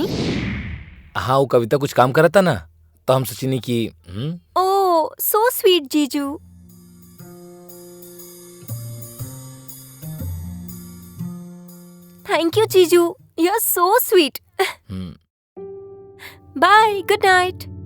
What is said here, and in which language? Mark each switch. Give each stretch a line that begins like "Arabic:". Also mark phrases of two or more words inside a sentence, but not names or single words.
Bhojpuri: हाँ, वो कविता कुछ काम करता था ना, तो हम सोचिनी कि
English: Oh, so sweet jiju. Thank you jiju, you are so sweet. Bye, good night.